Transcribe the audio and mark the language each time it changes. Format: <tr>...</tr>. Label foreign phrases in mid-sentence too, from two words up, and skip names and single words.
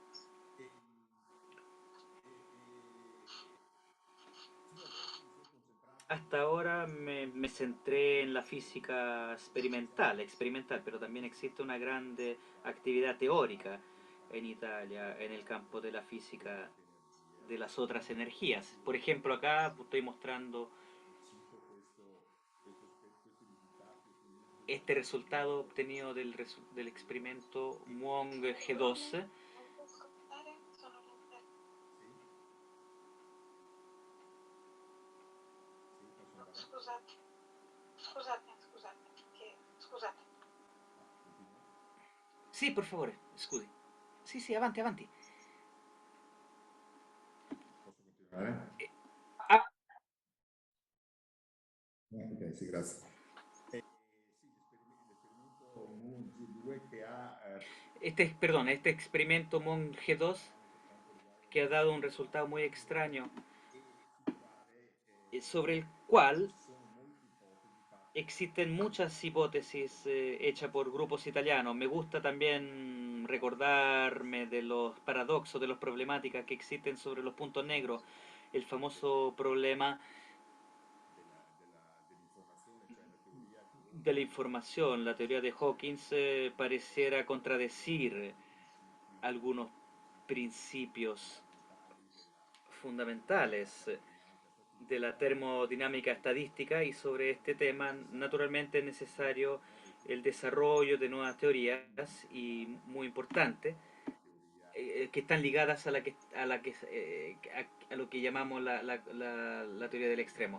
<es>Hasta ahora me centré en la física experimental, pero también existe una grande actividad teórica en Italia en el campo de la física de las otras energías. Por ejemplo, acá estoy mostrando este resultado obtenido del experimento Muong G2.</es> <it>Scusate, scusate. Sì, per favore, scusi. Sì, sì, avanti, avanti. Posso continuare? Ah, Ok, sì, grazie. Sì, l'esperimento Moon G2 che ha</it> <es>perdón, este experimento Muong G2 que ha dado un resultado muy extraño</es> <it>sul quale</it> <es>sobre el cual</es> <it>ci sono molte ipotesi fatte</it> <es>existen muchas hipótesis hechas por grupos italianos. Me gusta también recordarme de los paradoxos, de las problemáticas que existen sobre los puntos negros. El famoso problema</es> <it>dell'informazione, cioè la teoria che</it> <es>de la información, la teoría de Hawkins, pareciera contradecir algunos principios fundamentales de la termodinámica estadística, y sobre este tema naturalmente es necesario el desarrollo de nuevas teorías, y muy importante, que están ligadas a lo que llamamos la teoría del extremo.</es>